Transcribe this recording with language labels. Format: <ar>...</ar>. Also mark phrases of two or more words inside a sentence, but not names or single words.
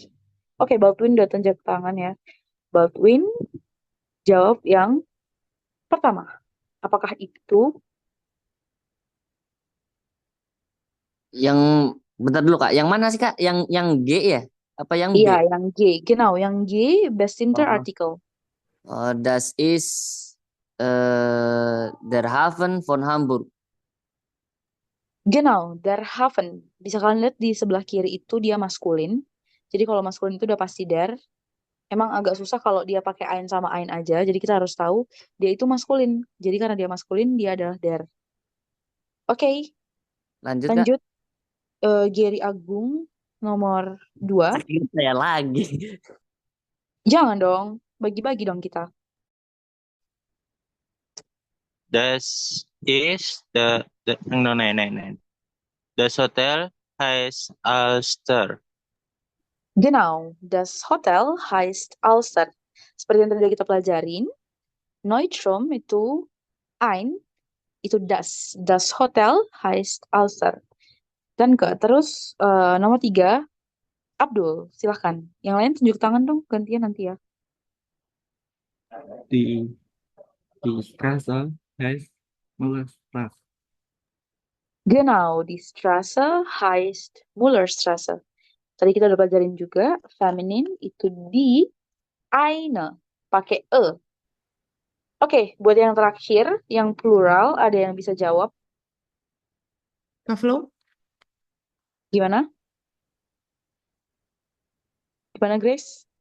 <id>Oke, Baldwin udah tunjuk tangan ya. Baldwin jawab yang pertama. Apakah itu? Yang bentar dulu Kak, yang mana sih Kak? Yang G ya? Apa yang B? Iya, yang G. Genau, yang G, best Oh, artikel.</id> <de>das ist Der Hafen von Hamburg. Genau, der Hafen.</de> <id>Bisa kalian lihat di sebelah kiri itu dia maskulin. Jadi kalau maskulin itu udah pasti der. Emang agak susah kalau dia pakai ein sama ein aja. Jadi kita harus tahu dia itu maskulin. Jadi karena dia maskulin, dia adalah der. Oke, Lanjut Kak. lanjut. Geri Agung nomor 2. Akhirnya saya lagi. Jangan dong, bagi-bagi dong kita.</id> <de>Das ist no, no, no, no. Das Hotel heißt Alster. Genau, das Hotel heißt Alster.</de> <id>Seperti yang tadi kita pelajarin, Neutrum itu ein, itu das.</id> <de>Das Hotel heißt Alster.</de> <id>Dan terus nomor 3, Abdul, silahkan. Yang lain tunjuk tangan dong, gantian nanti ya.</id> <de>Die, die Straße heißt Mullerstraße. Genau, die Straße heißt Mullerstraße.</de> <id>Tadi kita udah pelajarin juga, feminin itu di eine, pakai e. Oke, buat yang terakhir, yang plural, ada yang bisa jawab. Kak Flo, Gimana? Gimana, Grace?</id>